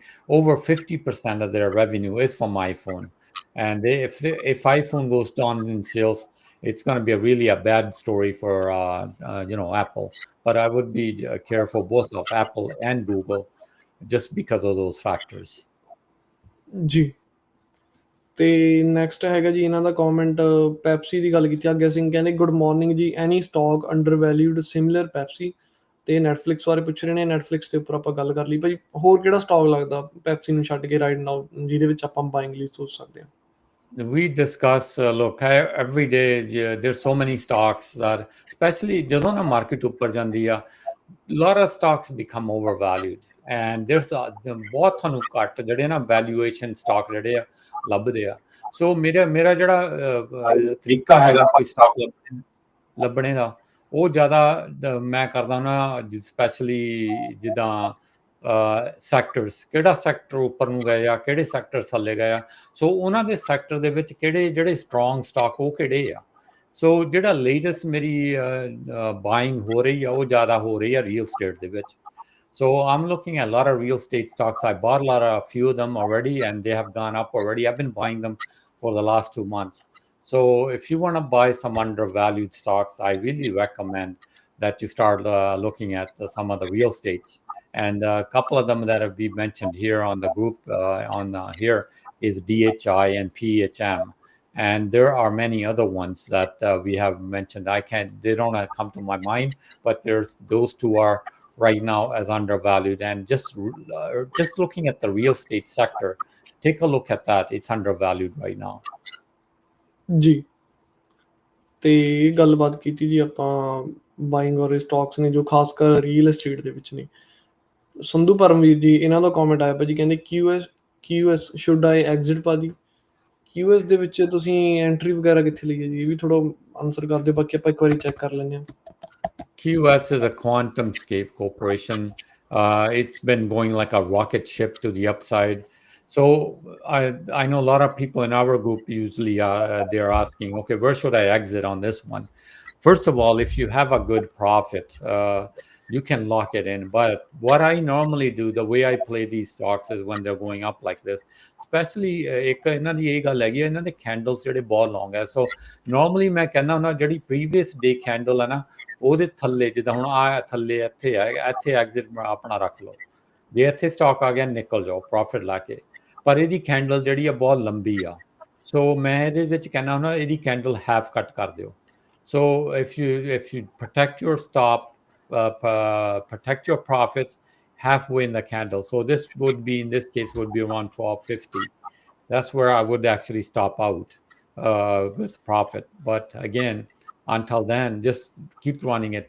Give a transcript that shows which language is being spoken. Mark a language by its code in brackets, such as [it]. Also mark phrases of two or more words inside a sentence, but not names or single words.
[en] Over 50% of their revenue is from iPhone. And if iPhone goes down in sales, it's going to be really a bad story for Apple. But I would be careful both of Apple and Google, just because of those factors. [pa] ਜੀ ਤੇ ਨੈਕਸਟ ਹੈਗਾ ਜੀ ਇਹਨਾਂ ਦਾ ਕਮੈਂਟ ਪੈਪਸੀ ਦੀ ਗੱਲ ਕੀਤੀ। ਅੱਗੇ ਸਿੰਘ ਕਹਿੰਦੇ [en] good morning ji, any stock undervalued similar Pepsi. [pa] ਤੇ ਨੈਟਫਲਿਕਸ ਬਾਰੇ ਪੁੱਛ ਰਹੇ ਨੇ। ਨੈਟਫਲਿਕਸ ਦੇ ਉੱਪਰ ਆਪਾਂ ਗੱਲ ਕਰ ਲਈ ਭਾਜੀ। ਹੋਰ ਕਿਹੜਾ ਸਟਾਕ ਲੱਗਦਾ ਪੈਪਸੀ ਨੂੰ ਛੱਡ ਕੇ [en] right now [pa] ਜਿਹਦੇ ਵਿੱਚ ਆਪਾਂ ਬਾਇੰਗ ਲਈ ਸੋਚ ਸਕਦੇ ਹਾਂ? [en] We discuss, look, every day there's so many stocks that, especially [pa] ਜਦੋਂ ਨਾ ਮਾਰਕੀਟ ਉੱਪਰ ਜਾਂਦੀ ਆ, [en] lot of stocks become overvalued, and there's [pa] ਬਹੁਤ ਤੁਹਾਨੂੰ ਘੱਟ ਜਿਹੜੇ ਨਾ [en] valuation stock [pa] ਜਿਹੜੇ ਆ ਲੱਭਦੇ ਆ। ਸੋ ਮੇਰਾ ਜਿਹੜਾ ਤਰੀਕਾ ਹੈਗਾ ਕੋਈ ਸਟਾਕ ਲੱਭਣੇ ਦਾ, ਉਹ ਜ਼ਿਆਦਾ ਮੈਂ ਕਰਦਾ ਨਾ, ਸਪੈਸ਼ਲੀ ਜਿੱਦਾਂ ਸੈਕਟਰਸ, ਕਿਹੜਾ ਸੈਕਟਰ ਉੱਪਰ ਨੂੰ ਗਏ ਆ, ਕਿਹੜੇ ਸੈਕਟਰ ਥੱਲੇ ਗਏ ਆ, ਸੋ ਉਹਨਾਂ ਦੇ ਸੈਕਟਰ ਦੇ ਵਿੱਚ ਜਿਹੜੇ [en] strong stock [pa] ਉਹ ਕਿਹੜੇ ਆ। ਸੋ ਜਿਹੜਾ ਲੇਟੈਸਟ ਮੇਰੀ ਬਾਇੰਗ ਹੋ ਰਹੀ ਆ ਉਹ ਜ਼ਿਆਦਾ ਹੋ ਰਹੀ ਆ [en] real estate [pa] ਦੇ ਵਿੱਚ। [en] So I'm looking at a lot of real estate stocks. I bought a few of them already, and they have gone up already. I've been buying them for the last 2 months. So if you want to buy some undervalued stocks, I really recommend that you start looking at some of the real estates. And a couple of them that have been mentioned here on the group here is DHI and PHM. And there are many other ones that we have mentioned. They don't come to my mind, but those two are right now as undervalued. And just looking at the real estate sector, take a look at that. It's undervalued right now. [pa] ਜੀ, ਤੇ ਇਹ ਗੱਲਬਾਤ ਕੀਤੀ ਜੀ ਆਪਾਂ ਬਾਇੰਗ ਔਰ ਸਟਾਕਸ ਨੇ ਜੋ ਖਾਸ ਕਰ [en] real estate [pa] ਦੇ ਵਿੱਚ ਨੇ। ਸੰਧੂ ਪਰਮਵੀਰ ਜੀ, ਇਹਨਾਂ ਦਾ ਕਮੈਂਟ ਆਇਆ ਭਾਜੀ, ਕਹਿੰਦੇ QS [en] should I exit [pa] ਭਾਜੀ। QS ਦੇ ਵਿੱਚ ਤੁਸੀਂ ਐਂਟਰੀ ਵਗੈਰਾ ਕਿੱਥੇ ਲਈ ਹੈ ਜੀ? ਇਹ ਵੀ ਥੋੜਾ ਆਨਸਰ ਕਰ ਦਿਓ, ਬਾਕੀ ਆਪਾਂ ਇੱਕ ਵਾਰੀ ਚੈੱਕ ਕਰ ਲੈਂਦੇ ਹਾਂ। [en] QS is a QuantumScape corporation. It's been going like a rocket ship to the upside. So I know a lot of people in our group usually they're asking, okay, where should I exit on this one? First of all, if you have a good profit, you can lock it in. But what I normally do, the way I play these stocks is when they're going up like this, especially [pa] ਇੱਕ ਇਹਨਾਂ ਦੀ ਇਹ ਗੱਲ ਹੈਗੀ, ਇਹਨਾਂ ਦੇ ਕੈਂਡਲਸ ਜਿਹੜੇ ਬਹੁਤ ਲੌਂਗ ਹੈ। [en] so normally [pa] ਮੈਂ ਕਹਿੰਦਾ ਹੁੰਦਾ ਜਿਹੜੀ [en] previous day candle [pa] ਹੈ ਨਾ, ਉਹਦੇ ਥੱਲੇ ਜਿੱਦਾਂ ਹੁਣ ਆ ਥੱਲੇ ਇੱਥੇ ਹੈ, ਇੱਥੇ ਐਗਜ਼ਿਟ ਆਪਣਾ ਰੱਖ ਲਓ। ਜੇ ਇੱਥੇ ਸਟਾਕ ਆ ਗਿਆ ਨਿਕਲ ਜਾਓ ਪ੍ਰੋਫਿਟ ਲਾ ਕੇ। ਪਰ ਇਹਦੀ ਕੈਂਡਲ ਜਿਹੜੀ ਆ ਬਹੁਤ ਲੰਬੀ ਆ, ਸੋ ਮੈਂ ਇਹਦੇ ਵਿੱਚ ਕਹਿੰਦਾ ਹੁੰਦਾ ਇਹਦੀ ਕੈਂਡਲ [en] half cut [pa] ਕਰ ਦਿਓ। [en] So if you protect your stop, protect your profits halfway in the candle. So this would be, in this case, would be around 1250. That's where I would actually stop out with profit. But again, until then, just keep running it.